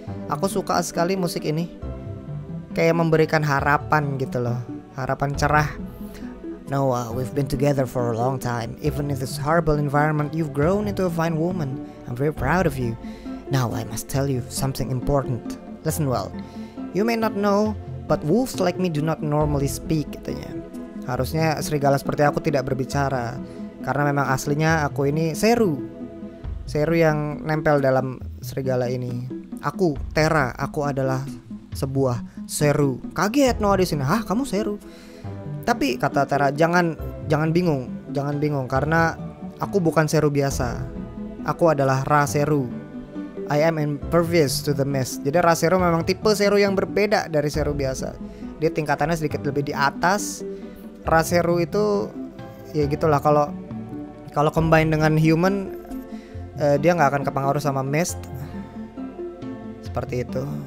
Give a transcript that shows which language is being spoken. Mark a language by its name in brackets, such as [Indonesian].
[Indonesian] Aku suka sekali musik ini. Kayak memberikan harapan gitu loh, harapan cerah. [English] "Noah, we've been together for a long time. Even in this horrible environment, you've grown into a fine woman. I'm very proud of you. Now I must tell you something important. Listen well. You may not know, but wolves like me do not normally speak," [Indonesian] katanya. Harusnya serigala seperti aku tidak berbicara, karena memang aslinya aku ini Seru yang nempel dalam serigala ini. Aku Terra, aku adalah sebuah Seru. Kaget Noah di sini. "Hah, kamu Seru?" Tapi kata Terra, jangan bingung karena Aku bukan Seru biasa. Aku adalah Ra Seru. [English] I am impervious to the mist. [Indonesian] Jadi Ra Seru memang tipe Seru yang berbeda dari Seru biasa. Dia tingkatannya sedikit lebih di atas. Ra Seru itu ya gitulah, kalau combine dengan human, dia nggak akan kepengaruh sama mist. Seperti itu.